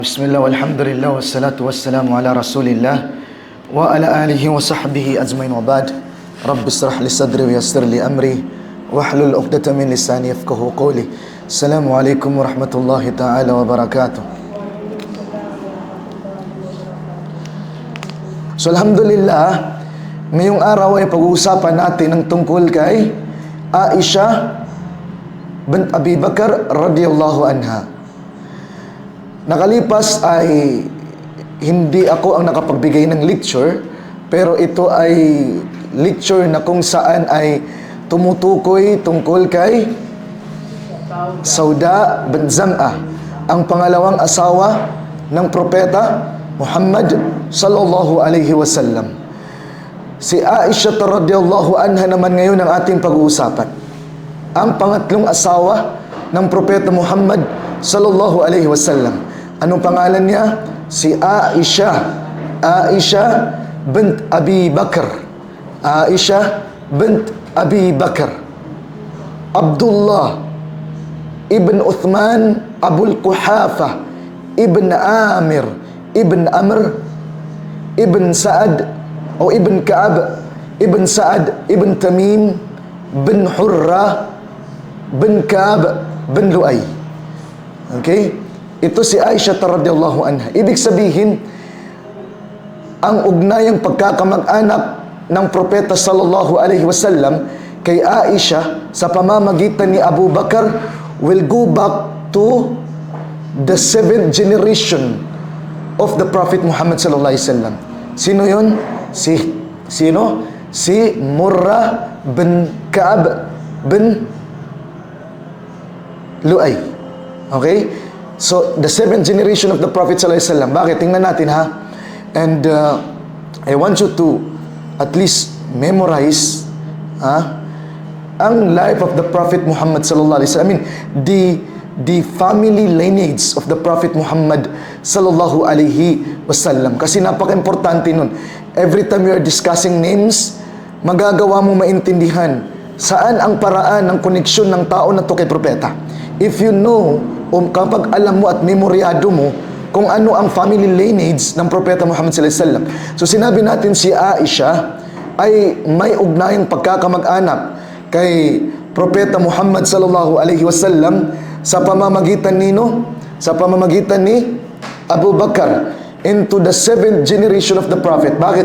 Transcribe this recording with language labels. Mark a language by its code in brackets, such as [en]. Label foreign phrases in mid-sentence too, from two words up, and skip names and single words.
[ar] بسم الله والحمد لله والصلاة والسلام على رسول الله وعلى آله وصحبه أجمعين وبعد. رب اشرح لي صدري ويسر لي أمري واحلل عقدة من لساني يفقهوا قولي. السلام عليكم ورحمة الله تعالى وبركاته. [tl] So alhamdulillah, ngayong araw ay pag-uusapan natin ang tungkol kay Aisha bint Abi Bakr [ar] رضي الله عنها. [tl] Nakalipas ay hindi ako ang nakapagbigay ng lecture, pero ito ay lecture na kung saan ay tumutukoy tungkol kay Sauda bint Zam'ah, ang pangalawang asawa ng propeta Muhammad [ar] صلى الله عليه وسلم. [tl] Si Aisha [ar] رضي الله عنها [tl] naman ngayon ang ating pag-uusapan, ang pangatlong asawa ng propeta Muhammad [ar] صلى الله عليه وسلم. [tl] Anong pangalan niya? Si Aisha. Aisha bint Abi Bakr. Aisha bint Abi Bakr. Abdullah ibn Uthman Abul Quhafa ibn Amir ibn Amr ibn Sa'ad o ibn Ka'ab ibn Sa'ad ibn Tamim bin Hurra bin Ka'ab bin Lu'ay. Okay? Ito si Aisha [ar] رضي الله عنها. [tl] Ibig sabihin, ang ugnayang pagkakamag-anak ng propeta [ar] صلى الله عليه وسلم [tl] kay Aisha sa pamamagitan ni Abu Bakar [en] will go back to the 7th generation of the Prophet Muhammad [ar] صلى الله عليه وسلم. [tl] Sino yun? Sino? Si Murrah bin Ka'ab bin Lu'ay. [en] Okay? So, the 7th generation of the Prophet [ar] صلى الله عليه وسلم. [tl] Bakit? Tingnan natin ha. [en] And I want you to at least memorize ang life of the Prophet Muhammad [ar] صلى الله عليه وسلم. [en] I mean, the family lineage of the Prophet Muhammad [ar] صلى الله عليه وسلم. [tl] Kasi napaka-importante nun. [en] Every time you are discussing names, [tl] magagawa mo maintindihan saan ang paraan ng koneksyon ng tao na to kay propeta. [en] If you know, [tl] kapag alam mo at memoryado mo kung ano ang [en] family lineage [tl] ng propeta Muhammad [ar] صلى الله عليه وسلم. [tl] So sinabi natin si Aisha ay may ugnayang pagkakamag-anak kay propeta Muhammad [ar] صلى الله عليه وسلم [tl] sa pamamagitan sa pamamagitan ni Abu Bakar [en] into the 7th generation of the prophet. [tl] Bakit?